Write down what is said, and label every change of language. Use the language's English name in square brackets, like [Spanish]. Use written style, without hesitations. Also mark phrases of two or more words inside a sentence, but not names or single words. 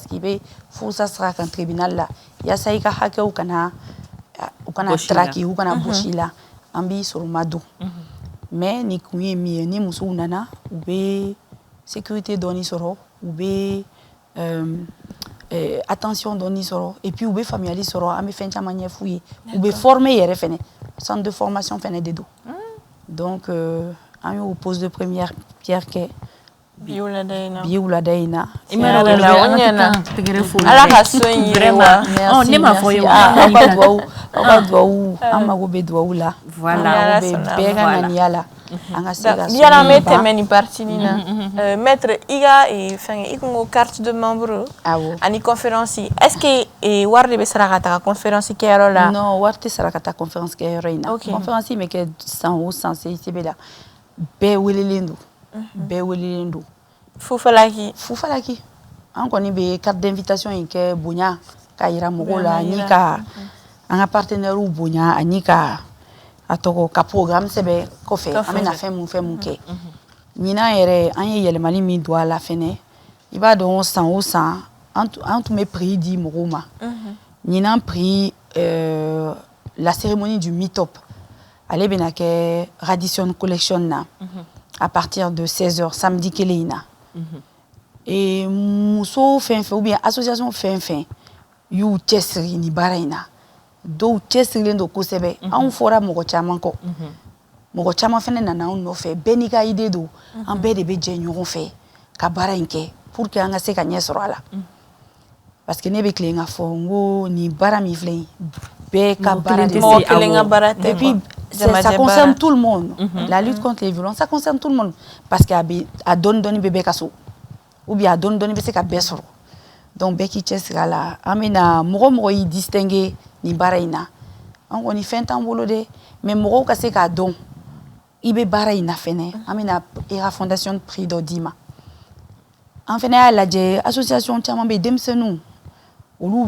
[Bambara] que i bɛ furusa sira kan tribunal la yaasa i ka hakɛw kana traki u kana bosi la an b'i sɔrɔ ma don mais nin kun ye min ye ni musow nana u bɛ sécurité dɔɔni sɔrɔ u bɛ attention dɔɔni sɔrɔ [French] et puis [Bambara] u bɛ faamuyali sɔrɔ an bɛ fɛn caman ɲɛf'u ye u bɛ former yɛrɛ fɛnɛ [French] centre de formation [Bambara] fɛnɛ de don donc an y'o [French] pose de première pierre [Bambara] kɛ bi wulada in na ala ka so in yiriwa ne m'a fɔ ye aw ka duwawu an mago bɛ duwawu la voilà an mago bɛ bɛɛ ka ŋaniya la an ka se ka so yala an bɛ tɛmɛ nin partie nin na maître i ka fɛngɛ i ko ko [French] carte de membre [Bambara] ani conférence [French] est-ce que [Bambara] wari de bɛ sara ka taga conférence kɛyɔrɔ la non wari tɛ sara ka taa conférence kɛyɔrɔ in na conférence in bɛ kɛ san o san CICB la bɛɛ welelen don bɛɛ welelen don fufalaki an kɔni bɛ [French] carte d'invitation [Bambara] in kɛ bonya k'a yira mɔgɔw la ani ka an ka partenaires bonya ani ka a tɔgɔ ka programme sɛbɛn kɔfɛ an bɛna fɛn mun kɛ ɲinan yɛrɛ an ye yɛlɛmali min don a la fɛnɛ i b'a dɔn san o san an tun bɛ prix di mɔgɔw ma ɲinan prix la [French] cérémonie du meet-up [Bambara] ale bɛna kɛ Radisson Collection na [French] à partir de 16h samedi [Bambara] kelen in na muso fɛn fɛn [French] ou bien [Bambara] association fɛn fɛn y'u cɛsiri nin baara in na dɔw cɛsirilen don kosɛbɛ anw fɔra mɔgɔ caman kɔ mɔgɔ caman fɛnɛ nana anw nɔfɛ bɛɛ n'i ka idée don an bɛɛ de bɛ jɛ ɲɔgɔn fɛ ka baara in kɛ [French] pour que [Bambara] an ka se ka ɲɛ sɔrɔ a la [French] parce que [Bambara] ne bɛ tilen k'a fɔ n ko nin baara min filɛ yin bɛɛ ka baara de mɔgɔ kelen ka baara tɛ [French] depuis ça concerne tout le monde la lutte contre les violences ça concerne tout le monde parce que [Bambara] a dɔɔni bɛ bɛɛ ka so [French] ou bien [Bambara] a dɔɔni bɛ se ka bɛɛ sɔrɔ donc bɛɛ k'i cɛsiri a la an bɛna mɔgɔ y'i distinguer nin baara in na an kɔni fɛn t'an bolo dɛ mais mɔgɔw ka se k'a dɔn i bɛ baara in na fɛnɛ an bɛna ERA fondation prix dɔ d'i ma an fɛnɛ y'a lajɛ association caman bɛ yen denmisɛnninw olu